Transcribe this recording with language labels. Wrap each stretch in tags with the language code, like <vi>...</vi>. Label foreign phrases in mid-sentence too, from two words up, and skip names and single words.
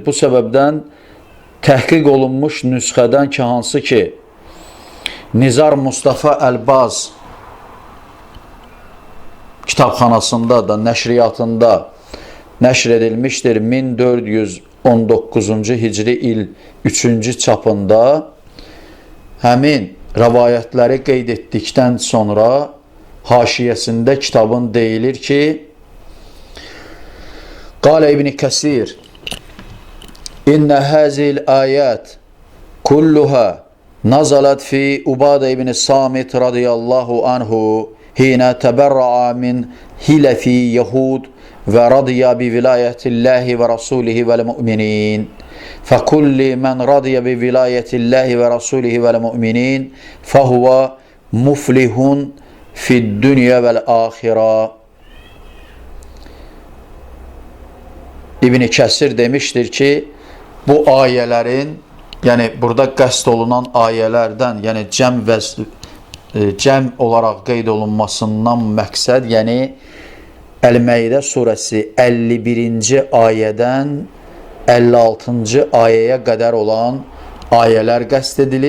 <az>Bu səbəbdən təhqiq olunmuş nüsxədən ki, hansı ki, Nizar Mustafa Əlbaz kitabxanasında da, nəşriyyatında nəşr edilmişdir 1419-cu hicri il 3-cü çapında. Həmin rəvayətləri qeyd etdikdən sonra haşiyəsində kitabın deyilir ki,</az> <ar>قال ابن كثير إن هذه الآيات كلها نزلت في عبادة بن الصامت رضي الله عنه حين تبرأ من حلف يهود ورضي بولاية الله ورسوله والمؤمنين. فَكُلِّ مَنْ رَضِيَ بِوِلَايَةِ اللّٰهِ وَرَسُولِهِ وَالْمُؤْمِنِينَ فَهُوَ مُفْلِحٌ فِي الدُّنْيَا وَالْآخِرَةِ.</ar> <az>İbn Kəsir demişdir ki, bu ayələrin, yəni burada qəsd olunan ayələrdən, yəni cəm olaraq qeyd olunmasından məqsəd, yəni Əl-Məidə surəsi 51-ci ayədən 56-cı ayəyə qədər olan ayələr qəsd edilir.</az>